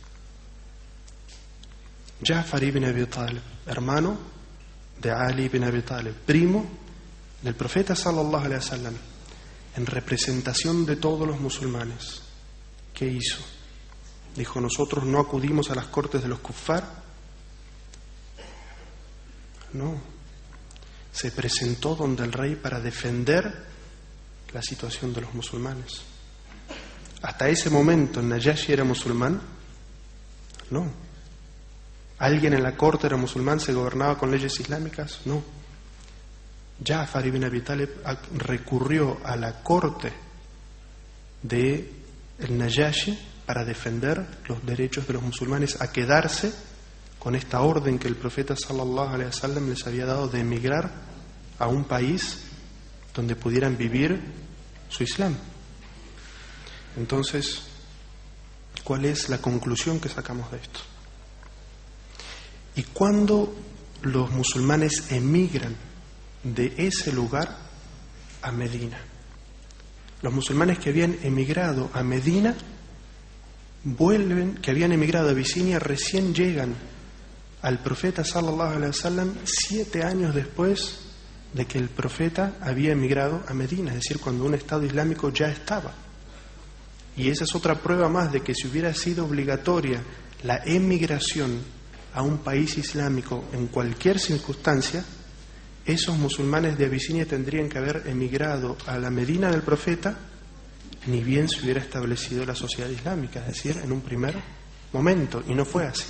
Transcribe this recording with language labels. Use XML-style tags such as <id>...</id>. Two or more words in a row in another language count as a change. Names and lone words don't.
<es>Ja'far ibn Abi Talib, hermano de Ali ibn Abi Talib, primo del profeta</es> <ar>صلى الله عليه وسلم,</ar> <es>en representación de todos los musulmanes, ¿qué hizo? Dijo: nosotros no acudimos a las cortes de los kuffar. No, se presentó donde el rey para defender la situación de los musulmanes. Hasta ese momento Najashi era musulmán. No. ¿Alguien en la corte era musulmán? ¿Se gobernaba con leyes islámicas? No. Ja'far ibn Abi Talib recurrió a la corte de el Najashi para defender los derechos de los musulmanes, a quedarse con esta orden que el profeta</es> <ar>صلى الله عليه وسلم</ar> <es>les había dado de emigrar a un país donde pudieran vivir su Islam. Entonces, ¿cuál es la conclusión que sacamos de esto? Y cuando los musulmanes emigran de ese lugar a Medina, los musulmanes que habían emigrado a Medina vuelven, que habían emigrado a Abisinia, recién llegan al profeta</es> <ar>صلى الله عليه وسلم</ar> <es>7 años después de que el profeta había emigrado a Medina, es decir, cuando un Estado islámico ya estaba. Y esa es otra prueba más de que si hubiera sido obligatoria la emigración a un país islámico en cualquier circunstancia, esos musulmanes de Abisinia tendrían que haber emigrado a la Medina del profeta, ni bien se hubiera establecido la sociedad islámica, es decir, en un primer momento, y no fue así.</es>